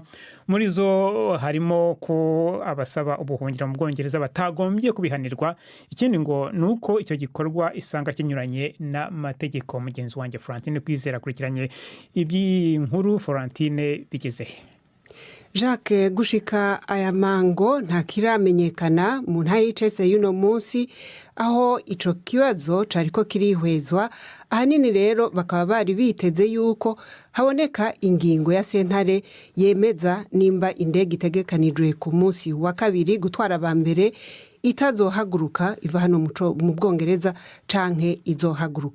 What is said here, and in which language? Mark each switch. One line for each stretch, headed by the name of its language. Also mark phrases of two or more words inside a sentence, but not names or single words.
Kinyarwanda: Muri zo harimo ko abasaba ubuhungiro mu Bwongereza batagombye kubihanirwa. Ikindi ngo nuko icyo gikorwa isanga kinyuranye n'amategeko. Mugenzi wanjye Florentine Kwizera akurikiranye iby'inkuru. Florentine, bigeze he?
Rundi: Jacques, gushika aya mango nta kiramenyekana mu ntara y'icese y'uno munsi aho ico kibazo cariko kirihwezwa. Ahanini rero bakaba bari biteze yuko haboneka ingingo ya sentare yemeza nimba indege itegekanijwe ku munsi wa kabiri gutwara abambere itazohaguruka iva hano mu Bwongereza canke izohaguruka.